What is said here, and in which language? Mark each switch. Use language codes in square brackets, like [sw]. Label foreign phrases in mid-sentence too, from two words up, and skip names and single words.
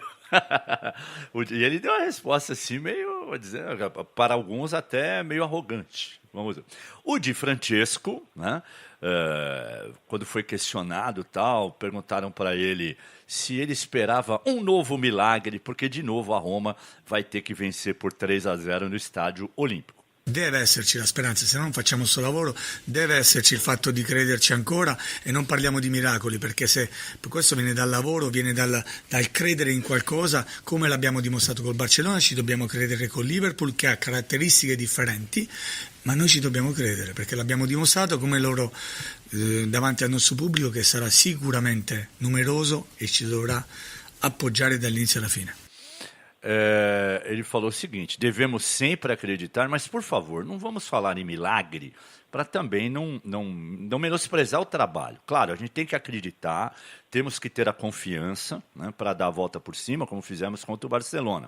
[pt] E ele deu uma resposta assim, meio, vou dizer, para alguns até meio arrogante. Vamos ver. O Di Francesco, né, quando foi questionado tal, perguntaram para ele se ele esperava um novo milagre, porque de novo a Roma vai ter que vencer por 3-0 no Estádio Olímpico. [it] Deve esserci la speranza, se no non facciamo il suo lavoro, deve esserci il fatto di crederci ancora e non parliamo di miracoli, perché se questo viene dal lavoro, viene dal credere in qualcosa, come l'abbiamo dimostrato col Barcellona, ci dobbiamo credere con Liverpool che ha caratteristiche differenti, ma noi ci dobbiamo credere perché l'abbiamo dimostrato come loro davanti al nostro pubblico che sarà sicuramente numeroso e ci dovrà appoggiare dall'inizio alla fine. [pt] Ele falou o seguinte: devemos sempre acreditar, mas por favor, não vamos falar em milagre para também não menosprezar o trabalho. Claro, a gente tem que acreditar, temos que ter a confiança, né, para dar a volta por cima, como fizemos contra o Barcelona.